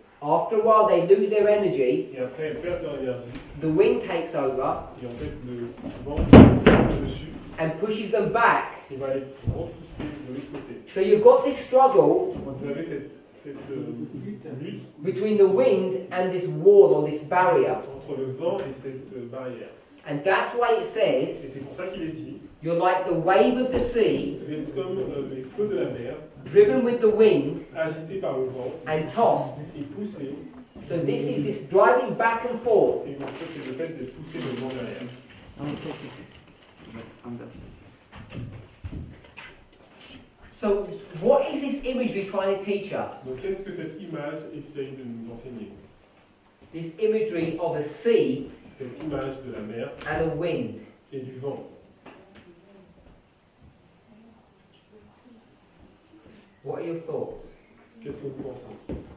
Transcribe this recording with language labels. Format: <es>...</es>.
<en>After a while, they lose their energy.</en> <fr>Et après, elles perdent leur énergie.</fr> <en>The wind takes over</en> <fr>Et en fait, le vent prend dessus.</fr> <en>and pushes them back.</en> <fr>Il va les repousser de l'autre côté.</fr> <en>So you've got this struggle</en> <fr>Vous avez cette lutte</fr> <en>between the wind and this wall or this barrier.</en> <fr>entre le vent et cette barrière.</fr> <en>And that's why it</en> <fr>Et</fr> <en>says,</en> <fr>c'est pour ça qu'il est dit,</fr> <en>you're like the wave of the sea,</en> <fr>vous êtes comme les flots de la mer,</fr> <en>driven with the wind</en> <fr>agités par le vent</fr> <en>and tossed.</en> <fr>et poussés.</fr> <en>So this is this driving back and forth.</en> <fr>Et donc ça, c'est le fait de pousser le vent derrière.</fr> <en>So what is this imagery trying to teach us?</en> <fr>Donc qu'est-ce que cette image essaye de nous enseigner?</fr> <en>This imagery of a sea</en> <fr>Cette image de la mer</fr> <en>and a wind.</en> <fr>et du vent.</fr> <en>What are your thoughts?</en> <fr>Qu'est-ce que vous pensez?</fr>